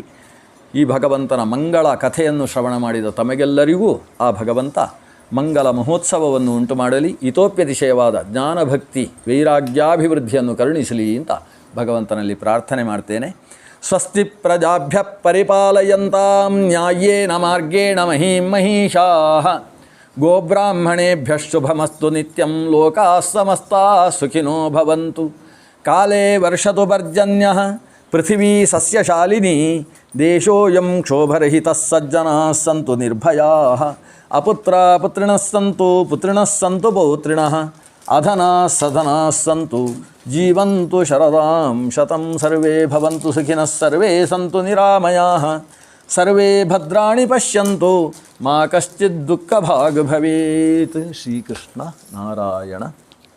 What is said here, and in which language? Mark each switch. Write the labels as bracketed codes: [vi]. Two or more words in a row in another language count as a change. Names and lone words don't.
[kn] ಈ ಭಗವಂತನ ಮಂಗಳ ಕಥೆಯನ್ನು ಶ್ರವಣ ಮಾಡಿದ ತಮಗೆಲ್ಲರಿಗೂ ಆ ಭಗವಂತ ಮಂಗಲ ಮಹೋತ್ಸವವನ್ನು ಉಂಟು ಮಾಡಲಿ, ಇತೋಪ್ಯತಿಶಯವಾದ ಜ್ಞಾನಭಕ್ತಿ ವೈರಾಗ್ಯಾಭಿವೃದ್ಧಿಯನ್ನು ಕರುಣಿಸಲಿ ಅಂತ ಭಗವಂತನಲ್ಲಿ ಪ್ರಾರ್ಥನೆ ಮಾಡ್ತೇನೆ. [sa] ಸ್ವಸ್ತಿ ಪ್ರಜಾಭ್ಯ ಪರಿಪಾಲಯಂತಾಂ ನ್ಯಾಯೇನ ಮಾರ್ಗೇಣ ಮಹೀಂ ಮಹೀಷಾಃ ಗೋಬ್ರಾಹ್ಮಣೇಭ್ಯ ಶುಭಮಸ್ತು ನಿತ್ಯಂ ಲೋಕಾಃ ಸಮಸ್ತಾಃ ಸುಖಿನೋ ಭವಂತು. ಕಾಲೇ ವರ್ಷತು ಪರ್ಜನ್ಯಃ ಪೃಥಿವೀ ಸಸ್ಯಶಾಲಿನಿ ದೇಶೋಯಂ ಕ್ಷೋಭರಹಿತಃ ಸಜ್ಜನಾಃ ಸಂತು ನಿರ್ಭಯಾಃ ಅಪುತ್ರಾ ಪುತ್ರಿಣಃ ಸಂತು ಪುತ್ರಿಣಃ ಸಂತು ಪೌತ್ರಿಣಃ ಅಧನಾಃ ಸಧನಾಃ ಸಂತು ಜೀವಂತು ಶರದಾಂ ಶತಂ ಸರ್ವೇ ಭವಂತು ಸುಖಿನಃ ಸರ್ವೇ ಸಂತು ನಿರಾಮಯಾಃ ಸರ್ವೇ ಭದ್ರಾಣಿ ಪಶ್ಯಂತು ಮಾ ಕಶ್ಚಿತ್ ದುಃಖಭಾಗ್ ಭವೇತ್. ಶ್ರೀಕೃಷ್ಣ ನಾರಾಯಣ.